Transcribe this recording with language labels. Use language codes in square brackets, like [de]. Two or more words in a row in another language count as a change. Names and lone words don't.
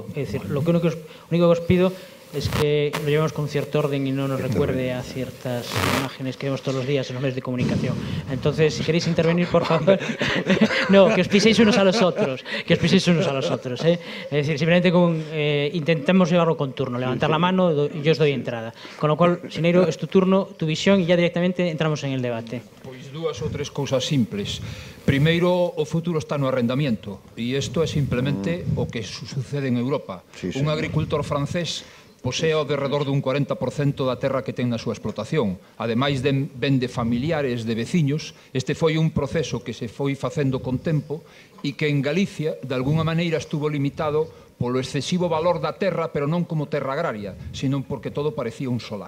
[es] Es decir, lo único que os pido es que lo llevemos con cierto orden y no nos recuerde a ciertas imágenes que vemos todos los días en los medios de comunicación. Entonces, si queréis intervenir, por favor, no, que os piséis unos a los otros, ¿eh? Es decir, simplemente intentemos llevarlo con turno, levantar la mano y yo os doy entrada. Con lo cual, Sinero, es tu turno, tu visión y ya directamente entramos en el debate. [gl] Pois dúas ou tres cousas simples. Primeiro, o futuro está no arrendamiento e isto é simplemente o que sucede en Europa. Un agricultor francés posee ao derredor dun 40% da terra que ten na súa explotación. Ademais de familiares, de veciños, este foi un proceso que se foi facendo con tempo e que en Galicia, de alguna maneira, estuvo limitado polo excesivo valor da terra, pero non como terra agraria, sino porque todo parecía un solar.